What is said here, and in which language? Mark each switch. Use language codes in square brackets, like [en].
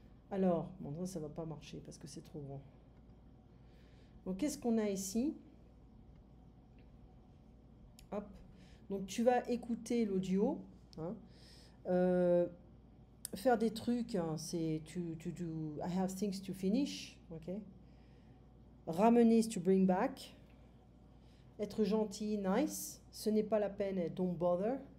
[fr] Alors, bon, ça ne va pas marcher parce que c'est trop grand. Donc qu'est-ce qu'on a ici? Hop. Donc tu vas écouter l'audio. Hein. Faire des trucs, hein, c'est [en] to do. I have things to finish. Okay. Ramener, is to bring back. [fr] Être gentil, nice. Ce n'est pas la peine, [en] don't bother.